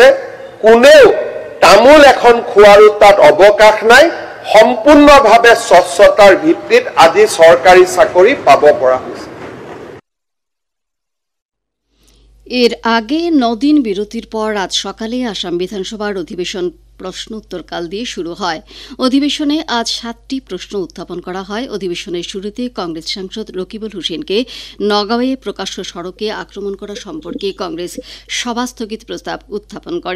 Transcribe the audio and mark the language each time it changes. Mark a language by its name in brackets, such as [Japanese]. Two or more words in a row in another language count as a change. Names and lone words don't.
[Assamese] কোনেও তামোল এখন খোৱাৰো তাত অৱকাশ নাই। সম্পূৰ্ণভাৱে স্বচ্ছতাৰ ভিত্তিত আজি চৰকাৰী চাকৰি পাব পৰা হৈছে। [Bangla] এর আগে 9 দিন বিরতির পর আজ সকালে আসাম বিধানসভার অধিবেশন প্রশ্ন উত্তরকাল দিয়ে শুরু হয়। অধিবেশনে আজ 7টি প্রশ্ন উত্থাপন করা হয়। অধিবেশনের শুরুতে কংগ্রেস সাংসদ রকিবুল হোসেনকে নগাঁওয়ে প্রকাশ্য সড়কে আক্রমণ করা সম্পর্কে কংগ্রেস সভা স্থগিত প্রস্তাব উত্থাপন করে।